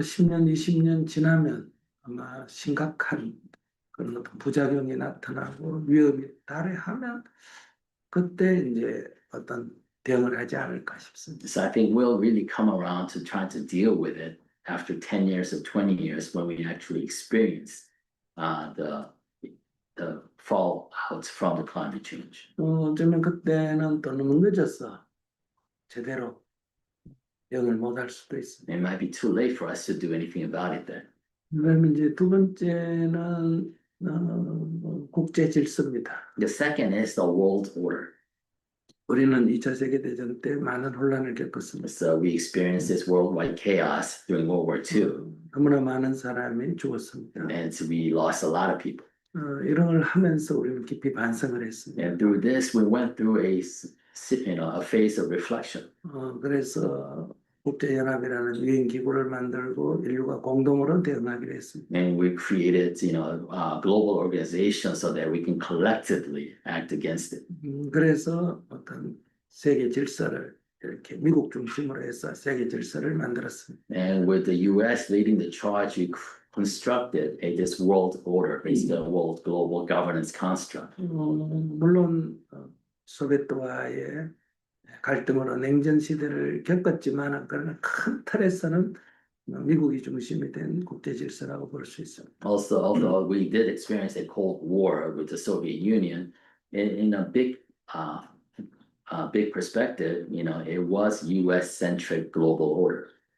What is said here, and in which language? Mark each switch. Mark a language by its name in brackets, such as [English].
[Korean] 10년, 20년 지나면 아마 심각한 그런 어떤 부작용이 나타나고 위험이 달해하면 그때 이제 어떤 대응을 하지 않을까 싶습니다. [English] So I think we'll really come around to trying to deal with it after 10 years or 20 years when we actually experience the fallout from the climate change. [Korean] 어쩌면 그때는 또 너무 늦어서 제대로 대응을 못할 수도 있습니다. [English] It might be too late for us to do anything about it then. [Korean] 그러면 이제 두 번째는 국제 질서입니다. [English] The second is the world order. [Korean] 우리는 2차 세계대전 때 많은 혼란을 겪었습니다. [English] So we experienced this worldwide chaos during World War II, [Korean] 너무나 많은 사람이 죽었습니다. [English] and so we lost a lot of people. [Korean] 이런 걸 하면서 우리는 깊이 반성을 했습니다. [English] And through this, we went through a phase of reflection. [Korean] 그래서 국제연합이라는 유엔 기구를 만들고 인류가 공동으로 대응하기로 했습니다. [English] And we created, a global organization so that we can collectively act against it. [Korean] 그래서 어떤 세계 질서를 이렇게 미국 중심으로 해서 세계 질서를 만들었습니다. [English] And with the U.S. leading the charge, we constructed this world order, basically a world global governance construct. [Korean] 물론 소비에트와의 갈등으로 냉전 시대를 겪었지만 그러나 큰 틀에서는 미국이 중심이 된 국제 질서라고 볼 수 있습니다. [English] Also, although we did experience a Cold War with the Soviet Union, in a big perspective, it was U.S.-centric global order.